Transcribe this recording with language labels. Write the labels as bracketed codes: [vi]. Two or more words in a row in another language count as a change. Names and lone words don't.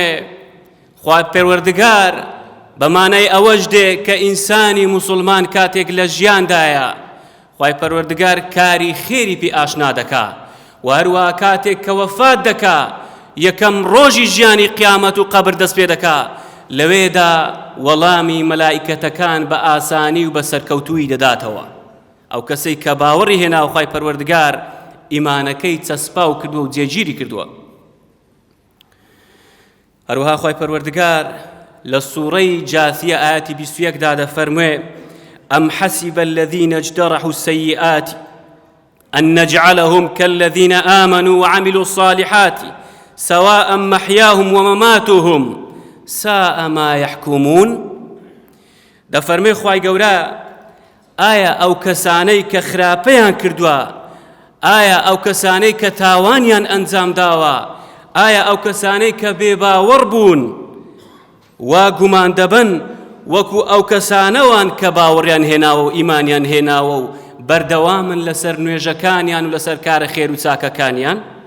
[ckb] خوای پەروەردگار بەمانای ئەوەش دێ کە ئینسانی موسڵمان کاتێک لە ژیاندایە خوای پەروەردگار کاری خێری پێ ئاشنا دەکا و هەروە کاتێک کە وەفات دەکا یەکەم ڕۆژی ژیانی قیامەت و قەبر دەست پێ دەکا لەوێدا وەڵامی مەلائیکەتەکان بە ئاسانی و بە سەرکەوتووی دەداتەوە. ئەو کەسەی کە باوەڕی هێناوە خوای پەروەردگار ئیمانەکەی چەسپاو کردووە و جێگیری کردووە. هەروەها خوای پەروەردگار لە سوورەی جاثیە ئاەتی 21دا دەفەرموێ [ar] ئەم حەسیبە الذین اجترحوا السیئات أن نجعلهم كالذين آمنوا وعملوا الصالحات سواء محياهم ومماتهم ساء ما يحكمون. [ckb] دەفەرمێ خوای گەورە ئایا ئەو کەسانەی کە خراپەیان کردووە، ئایا ئەو کەسانەی کە تاوانیان ئەنجام داوە، ئایا ئەو کەسانەی کە بێباوەڕ بوون وا گومان دەبن وەکو ئەو کەسانەوان کە باوەڕیان هێناوە و ئیمانیان هێناوە و بەردەوامن لەسەر نوێژەکانیان و لەسەر کارە خێر و چاکەکانیان؟